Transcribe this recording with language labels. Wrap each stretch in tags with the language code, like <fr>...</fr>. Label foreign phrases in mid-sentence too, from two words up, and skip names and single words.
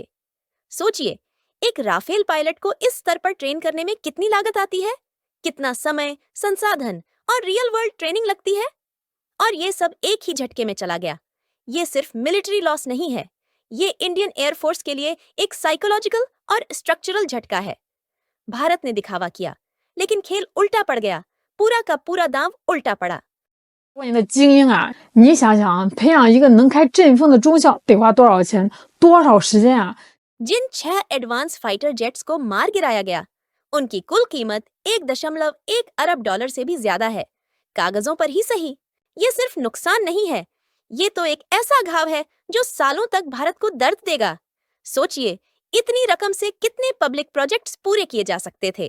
<hi>सोचिए, एक राफेल पायलट को इस स्तर पर ट्रेन करने में कितनी लागत आती है, कितना समय, संसाधन और</hi> <en>real world training</en> <hi>लगती है। और ये सब एक ही झटके में चला गया। ये सिर्फ</hi> <en>military loss</en> <hi>नहीं है, ये</hi> <en>Indian Air Force</en> <hi>के लिए एक साइकोलॉजिकल और स्ट्रक्चरल झटका है। भारत ने दिखावा किया, लेकिन खेल उल्टा पड़ गया, पूरा का पूरा दांव उल्टा पड़ा।</hi> <zh>多年的精英啊，你想想，培养一个能开阵风的中校得花多少钱，多少时间啊？</zh> <hi>जिन 6</hi> <en>advance fighter jets</en> <hi>को मार गिराया गया, उनकी कुल कीमत 1.1 अरब डॉलर से भी ज्यादा है। कागजों पर ही सही। ये सिर्फ नुकसान नहीं है, ये तो एक ऐसा घाव है जो सालों तक भारत को दर्द देगा। सोचिए, इतनी रकम से कितने</hi> <en>public projects</en> <hi>पूरे किए जा सकते थे।</hi>